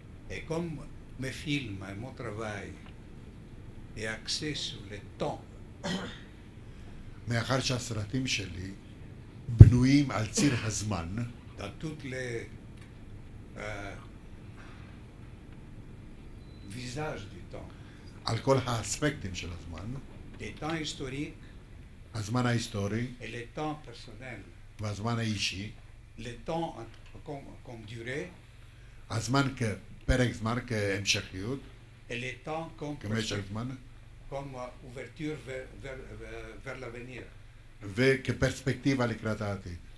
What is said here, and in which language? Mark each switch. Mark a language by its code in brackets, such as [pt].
[fr] Et comme mes films et mon travail est axé sur le temps, [he] מאחר שהסרטים שלי בנויים על ציר הזמן, [fr] dans toutes les visages du temps, [he] על כל האספקטים של הזמן, [fr] les temps historiques [he] הזמן ההיסטורי [fr] et les temps personnels, [he] והזמן האישי, [fr] les temps comme durée [he] הזמן כפרק זמן, כהמשכיות, [fr] et les temps [he] כמשך זמן, [fr] comme ouverture vers l'avenir. [he] וכפרספקטיבה לקראת העתיד.